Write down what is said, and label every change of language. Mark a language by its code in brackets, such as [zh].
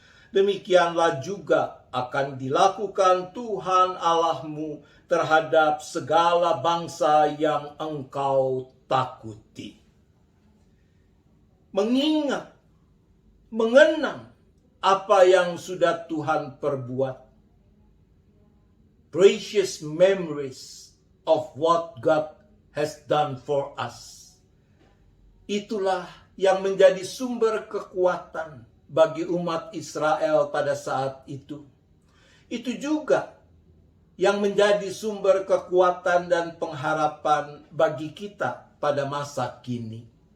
[id] Demikianlah juga akan dilakukan Tuhan Allahmu terhadap segala bangsa yang engkau takuti. Mengingat, mengenang apa yang sudah Tuhan perbuat. [en] Precious memories of what God has done for us. [id] Itulah yang menjadi sumber kekuatan bagi umat Israel pada saat itu. Itu juga yang menjadi sumber kekuatan dan pengharapan bagi kita pada masa kini.